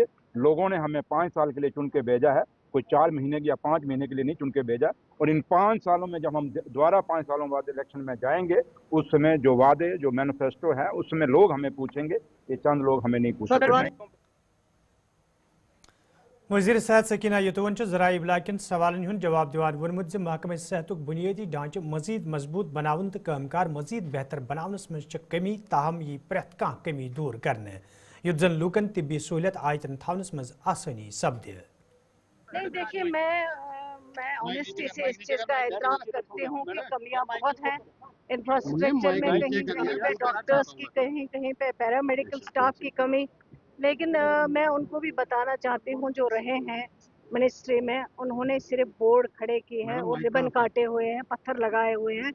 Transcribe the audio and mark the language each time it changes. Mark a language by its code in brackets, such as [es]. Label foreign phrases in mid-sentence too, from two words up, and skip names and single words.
[ur] لوگوں نے ہمیں 5 سال کے لیے چن کے بھیجا ہے، کوئی 4 مہینے یا 5 مہینے کے لیے نہیں چن کے بھیجا. اور ان 5 سالوں میں جب ہم دوبارہ 5 سالوں بعد الیکشن میں جائیں گے، اس وقت جو وعدے، جو مینیفیسٹو ہے، اس وقت لوگ ہمیں پوچھیں گے، یہ چند لوگ ہمیں نہیں پوچھیں گے. [ks] वज़ीर सेहत सकीना यतुवन ज़राए इब्लाग सवालन हुन जवाब दिवान वोनमुत महकमे सेहत बुनियादी ढांचे मजीद मजबूत बनावन तो कामकार मजीद बेहतर बनावनस में कमी, ताहम यह प्रेत कह कमी दूर करने युत जन लूकन तिब्बी सहूलियत आयतन थावनस में आसानी सपदे। [ur] نہیں، دیکھیے میں آنیسٹی سے اس چیز کا اعتراف کرتی ہوں کہ کمیاں بہت ہیں انفراسٹرکچر میں، کہیں کہیں پہ ڈاکٹرز کی، کہیں کہیں پہ [en] paramedical staff [ur] کی کمی. لیکن میں ان کو بھی بتانا چاہتی ہوں جو رہے ہیں منسٹری میں، انہوں نے صرف بورڈ کھڑے کیے ہیں اور ربن کاٹے ہوئے ہیں، پتھر لگائے ہوئے ہیں.